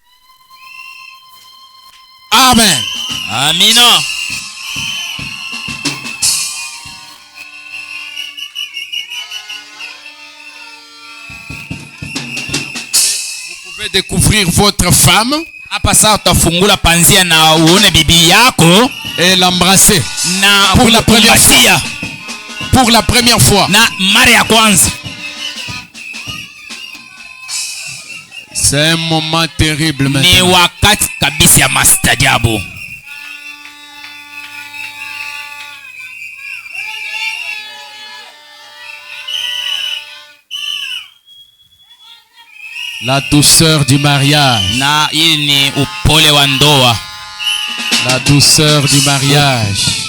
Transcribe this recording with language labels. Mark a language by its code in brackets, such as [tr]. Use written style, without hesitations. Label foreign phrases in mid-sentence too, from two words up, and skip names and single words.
[fr] Amen. [sw] Amina. [fr] Vous pouvez découvrir votre femme. [sw] Hapa sasa utafungula panzia na uone bibi yako [fr] et l'embrasser [sw] na [fr] pour la première fois. Pour la première fois. [sw] Na mara ya kwanza. [fr] C'est un moment terrible maintenant. [sw] Ni wakati kabisa ya mastajabu. [fr] La douceur du mariage. [sw] Na hii ni upole wa ndoa. [fr] La douceur du mariage.